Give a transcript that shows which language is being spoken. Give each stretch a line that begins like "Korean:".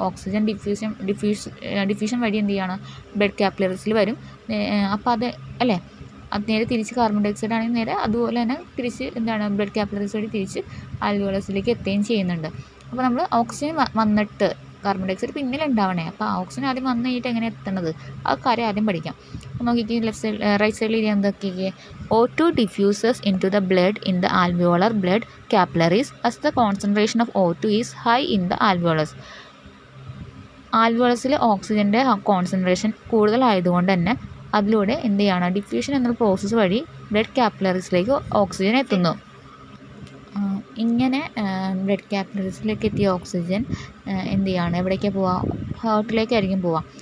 Malayalam: Oxygen diffusion വഴി എന്ത് ചെയ്യാണ്, ബ്ലഡ് കാപ്പിലറീസിൽ വരും. അപ്പോൾ അത് അല്ലേ, അത് നേരെ തിരിച്ച് കാർബൺ ഡൈ ഓക്സൈഡ് ആണെങ്കിൽ നേരെ അതുപോലെ തന്നെ തിരിച്ച് ബ്ലഡ് കാപ്പിലറീസ് വഴി തിരിച്ച് ആൽവിയോളസിലേക്ക് എത്തുകയും ചെയ്യുന്നുണ്ട്. അപ്പോൾ നമ്മൾ ഓക്സിജൻ വന്നിട്ട് കാർബൺ ഡൈ ഓക്സൈഡ് പിന്നിൽ ഉണ്ടാവണേ. അപ്പോൾ ഓക്സിജൻ ആദ്യം വന്നു കഴിഞ്ഞിട്ട് എങ്ങനെ എത്തണത്, ആ കാര്യം ആദ്യം പഠിക്കാം. അപ്പോൾ നോക്കിക്കേ, റൈറ്റ് സൈഡിൽ ഇത് എന്തൊക്കെ,
English: O2 diffuses into the blood in the alveolar blood capillaries as the concentration of O2 is high in the alveolus.
Malayalam: ആൽവിയോളസിലെ ഓക്സിജൻ്റെ കോൺസെൻട്രേഷൻ കൂടുതലായതുകൊണ്ട് തന്നെ അതിലൂടെ എന്ത് ചെയ്യാണ്, ഡിഫ്യൂഷൻ എന്ന പ്രോസസ്സ് വഴി ബ്ലഡ് കാപ്പിലറീസിലേക്ക് ഓക്സിജൻ എത്തുന്നു. ഇങ്ങനെ ബ്ലഡ് കാപ്പിലറീസിലേക്ക് എത്തിയ ഓക്സിജൻ എന്ത് ചെയ്യാണ്, എവിടേക്കാണ് പോവുക, ഹാർട്ടിലേക്കായിരിക്കും പോവുക.